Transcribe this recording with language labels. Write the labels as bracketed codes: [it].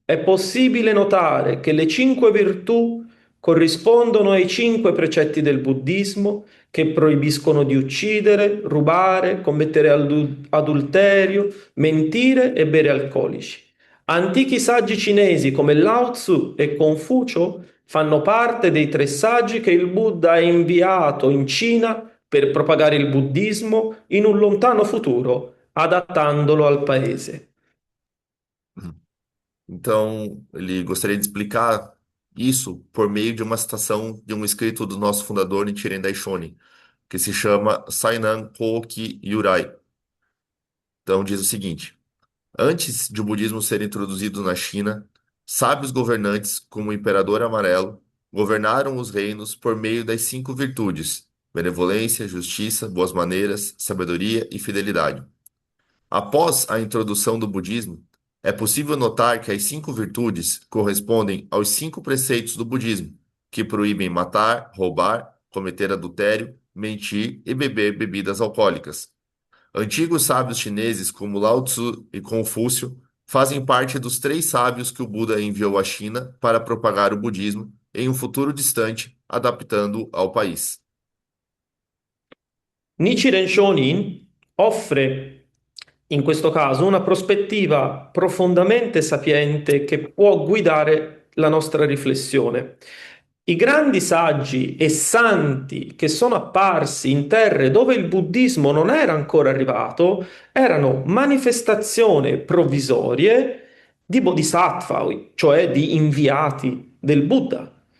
[it] è possibile notare che le 5 virtù corrispondono ai 5 precetti del buddismo che proibiscono di uccidere, rubare, commettere adulterio, mentire e bere alcolici. Antichi saggi cinesi come Lao Tzu e Confucio fanno parte dei 3 saggi che il Buddha ha inviato in Cina per propagare il buddismo in un lontano futuro, adattandolo al paese. [pt] Então, ele gostaria de explicar isso por meio de uma citação de um escrito do nosso fundador Nichiren Daishonin, que se chama Sainan Koki Yurai. Então, diz o seguinte: antes de o budismo ser introduzido na China, sábios governantes, como o Imperador Amarelo, governaram os reinos por meio das 5 virtudes: benevolência, justiça, boas maneiras, sabedoria e fidelidade. Após a introdução do budismo, é possível notar que as 5 virtudes correspondem aos 5 preceitos do budismo, que proíbem matar, roubar, cometer adultério, mentir e beber bebidas alcoólicas. Antigos sábios chineses como Lao Tzu e Confúcio fazem parte dos 3 sábios que o Buda enviou à China para propagar o budismo em um futuro distante, adaptando-o ao país. [it] Nichiren Shonin offre in questo caso una prospettiva profondamente sapiente che può guidare la nostra riflessione. I grandi saggi e santi che sono apparsi in terre dove il buddismo non era ancora arrivato erano manifestazioni provvisorie di bodhisattva, cioè di inviati del Buddha.